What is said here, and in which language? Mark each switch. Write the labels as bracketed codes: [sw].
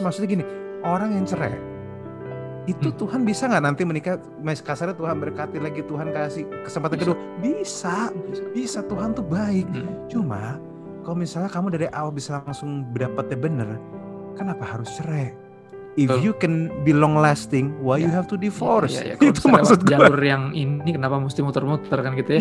[id] Maksudnya gini, orang yang cerai itu Tuhan bisa nggak nanti menikah, kasarnya Tuhan berkati lagi, Tuhan kasih kesempatan kedua, bisa. Tuhan tuh baik. Cuma kalau misalnya kamu dari awal bisa langsung dapatnya bener, kenapa harus cerai? [en] If you can be long lasting, why you have to divorce? [id] Itu maksud gue. Jalur yang ini kenapa mesti muter-muter kan gitu ya?